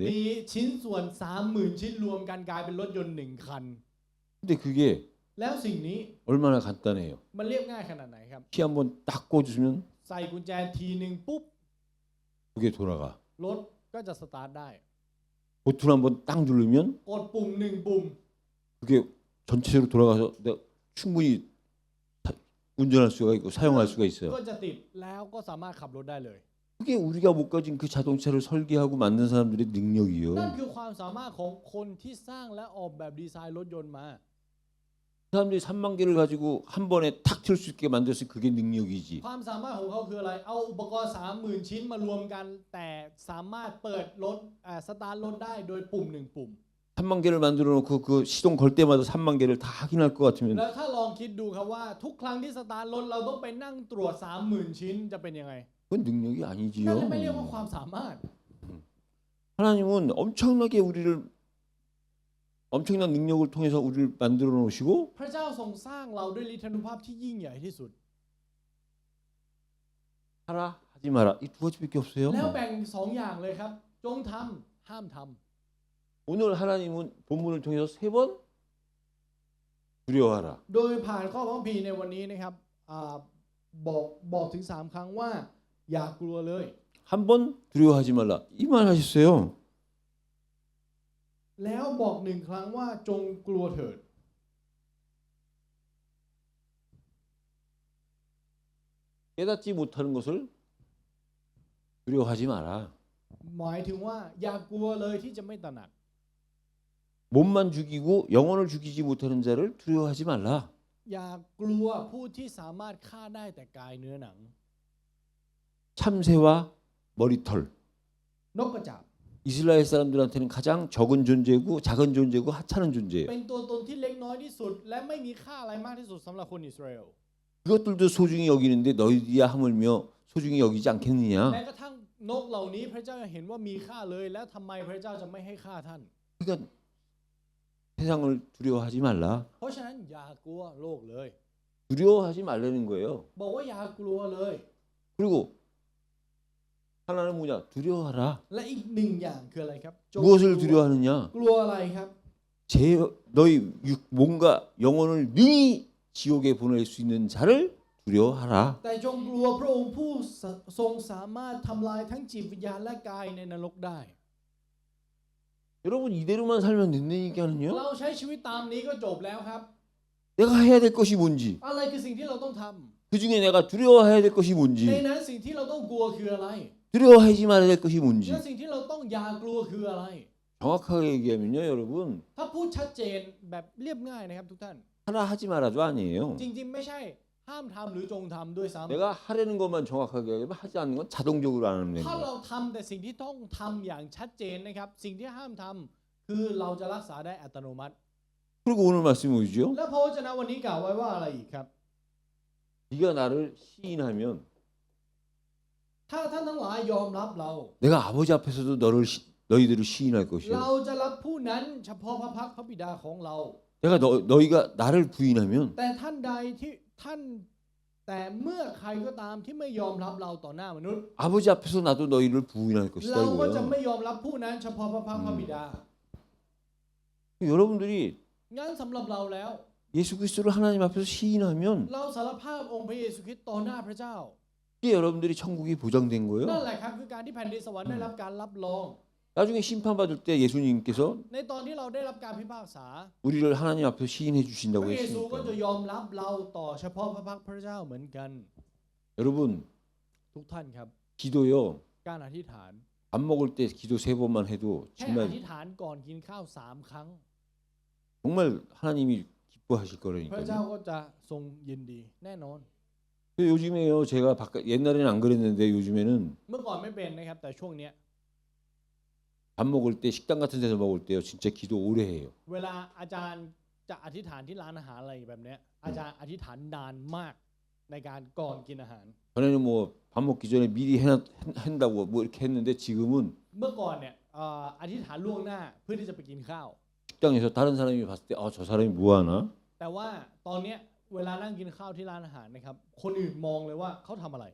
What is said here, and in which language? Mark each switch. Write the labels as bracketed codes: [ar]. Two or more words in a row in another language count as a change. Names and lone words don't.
[th] มีชิ้นส่วน 30,000 ชิ้นรวมกันกลายเป็นรถยนต์1 คัน [ko] 근데 그게 [th] แล้วสิ่งนี้ [ko] 얼마나 간단해요. [th] มันเรียบง่ายขนาดไหนครับ [ko] 키 한번 딱 꽂으면 [th] ใส่กุญแจทีนึงปุ๊บ [ko] 그게 돌아가. [th] รถก็จะสตาร์ทได้ [ko] 버튼 한번 딱 누르면 [th] กดปุ่ม1 ปุ่ม [ko] 그게 전체적으로 돌아가서 내가 충분히 운전할 수가 있고 사용할 수가 있어요. [th] ก็จะติดแล้วก็สามารถขับรถได้เลย [ko] 그게 우리가 못 가진 그 자동차를 설계하고 만든 사람들의 능력이요. [th] นั่นคือความสามารถของคนที่สร้างและออกแบบดีไซน์รถยนต์มา [ko] 사람들이 3만 개를 가지고 한 번에 탁 틀 수 있게 만들었으니 그게 능력이지. [th] ความสามารถของเขาคืออะไรเอาอุปกรณ์ 30,000 ชิ้นมารวมกันแต่สามารถเปิดรถสตาร์ทรถได้โดยปุ่ม1ปุ่ม [ko] 3만 개를 만들어 놓고 그 시동 걸 때마다 3만 개를 다 확인할 것 같으면 [th] แล้วถ้าลองคิดดูครับว่าทุกครั้งที่สตาร์ทรถเราต้องไปนั่งตรวจ 30,000 ชิ้นจะเป็นยังไง [ko] 그건 능력이 [th] นั่น [ko] 아니지요. [th] ไม่เรียกว่าความสามารถ [ko] 하나님은 엄청나게 우리를 엄청난 능력을 통해서 우리를 만들어 놓으시고 [th] พระเจ้าทรงสร้างเราด้วยฤทธานุภาพที่ยิ่งใหญ่ที่สุด [ko] 하라 하지 마라 이 두 가지밖에 없어요. [th] แล้วแบ่ง2อย่างเลยครับจงทำห้ามทำ [ko] 오늘 하나님은 본문을 통해서 3번 두려워하라. [th] โดยผ่านข้อพระคัมภีร์ในวันนี้นะครับบอกถึง3ครั้งว่าอย่ากลัวเลย [ko] 한 번 두려워하지 말라 이 말 하셨어요. [th] แล้วบอก1ครั้งว่าจงกลัวเถิด [ko] 깨닫지 못하는 것을 두려워하지 마라. [th] หมายถึงว่าอย่ากลัวเลยที่จะไม่ตระหนัก [ko] 몸만 죽이고 영혼을 죽이지 못하는 자를 두려워하지 말라. [th] อย่ากลัวผู้ที่สามารถฆ่าได้แต่กายเนื้อหนัง [ko] 참새와 머리털. [th] นกกระจาบ [ko] 이스라엘 사람들한테는 가장 적은 존재고 작은 존재고 하찮은 존재예요. [th] เป็นตัวตนที่เล็กน้อยที่สุด และไม่มีค่าอะไรมากที่สุดสำหรับคนอิสราเอล [ko] 그것들도 소중히 여기는데 너희야 하물며 소중히 여기지 않겠느냐. [th] แม้กระทั่งนกเหล่านี้พระเจ้าเห็นว่ามีค่าเลยแล้วทำไมพระเจ้าจะไม่ให้ค่าท่าน [ko] 그러니까 세상을 두려워하지 말라. [th] เพราะฉะนั้นอย่ากลัวโลกเลย [ko] 두려워하지 말라는 거예요. [th] บอกว่าอย่ากลัวเลย [ko] 그리고 하나는 뭐냐? 두려워하라. [th] และอีกหนึ่งอย่างคืออะไรครับจง [ko] 무엇을 두려워하느냐? [th] กลัวอะไรครับ [ko] 너희 몸과 영혼을 능히 지옥에 보낼 수 있는 자를 두려워하라. [th] แต่จงกลัวพระองค์ผู้ทรงสามารถทำลายทั้งจิตวิญญาณและกายในนรกได้ [ko] 여러분 이대로만 살면 된다니까요. [th] เราใช้ชีวิตตามนี้ก็จบแล้วครับ [ko] 내가 해야 될 것이 뭔지, [th] อะไรคือสิ่งที่เราต้องท [ko] 그 중에 내가 두려워해야 될 것이 [th] ำใน [ko] 뭔지, [th] นั้นสิ่งที่เราต้องกลัวคืออะไร [ko] 두려워하지 말아야 될 것이 [th] และ [ko] 뭔지 [th] สิ่งที่เราต้องอย่ากลัวคืออะไร [ko] 정확하게 얘기하면요, 여러분 [th] ถ้าพูดชัดเจนแบบเรียบง่ายนะครับทุกท่าน [ko] 하라 하지 말아도 아니에요. [th] จริงๆไม่ใช่ห้ามทำหรือจงทำด้วยซ้ำ [ko] 내가 하려는 것만 정확하게 하면 하지 않는 건 자동적으로 안 하는 [th] ถ้า [ko] 거예요. [th] เราทำแต่สิ่งที่ต้องทำอย่างชัดเจนนะครับสิ่งที่ห้ามทำคือเราจะรักษาได้อัตโนมัติ [ko] 그리고 오늘 말씀이 뭐죠? [th] และพระวจนะวันนี้กล่าวไว้ว่าอะไรอีกครับ [ko] 네가 나를 시인하면 [th] ถ้าท่านทั้งหลายยอมรับเรา [ko] 내가 아버지 앞에서도 너희들을 시인할 [th] เรา [ko] 것이요. [th] จะรับผู้นั้นเฉพาะพระพักตร์พระบิดาของเรา [ko] 내가 너희가 나를 부인하면 [th] แต่ท่านใดที่ท่านแต่เมื่อใครก็ตามที่ไม่ยอมรับเราต่อหน้ามนุษย์ [ko] 아버지 앞에서 나도 너희를 부인할 [th] เรา [ko] 것이다 [th] ก็จะ [ko] 이거예요. [th] ไม่ยอมรับผู้นั้นเฉพาะพระพักตร์พระบิดา [ko] 여러분들이 [th] งั้นสำหรับเราแล้ว [ko] 예수 그리스도를 하나님 앞에서 시인하면 [th] เราสารภาพองค์พระเยซูคริสต์ต่อหน้าพระเจ้า [ko] 이게 여러분들이 천국이 보장된 [th] นั่น [ko] 거예요. [th] แหละครับคือการที่แผ่นดินสวรรค์ได้รับการรับรอง [ko] 나중에 심판받을 때 예수님께서 [th] ในตอนที่เราได้รับการพิพากษา [ko] 우리를 하나님 앞에서 시인해 [th] พ [ko] 주신다고 [th] ระเยซูก็จะ [ko] 했으니까. [th] ยอมรับเราต่อเฉพาะพระพักตร์พระเจ้าเหมือนกัน [ko] 여러분 [th] ทุกท่านครับ [ko] 기도요. [th] การอธิษฐาน [ko] 밥 먹을 때 기도 3번만 해도 [th] แค่อ [ko] 정말 [th] ธิษฐานก่อนกินข้าว3 ครั้ง [ko] 정말 하나님이 기뻐하실 [th] พระเจ้า [ko] 거라니까요. [th] ก็จะทรงยินดีแน่นอน [ko] 요즘에요. 제가 옛날에는 안 그랬는데 요즘에는 [th] เมื่อก่อนไม่เป็นนะครับแต่ช่วงเนี้ย [ko] 밥 먹을 때 식당 같은 데서 먹을 때요. 진짜 기도 오래 해요. [th] เวลาอาจารย์จะอธิษฐานที่ร้านอาหารอะไรแบบเนี้ยอาจารย์อธิษฐานนานมากในการก่อนกินอาหาร [ko] 전에는 뭐 밥 먹기 전에 미리 한다고 뭐 이렇게 했는데 지금은 [th] เมื่อก่อนเนี่ยอธิษฐานล่วงหน้าเพื่อที่จะไปกินข้าว [ko] 식당에서 다른 사람이 봤을 때 저 사람이 뭐 하나? [th] แต่ว่าตอนเนี้ยเวลานั่งกินข้าวที่ร้านอาหารนะครับคนอื่นมองเลยว่าเขาทำอะไร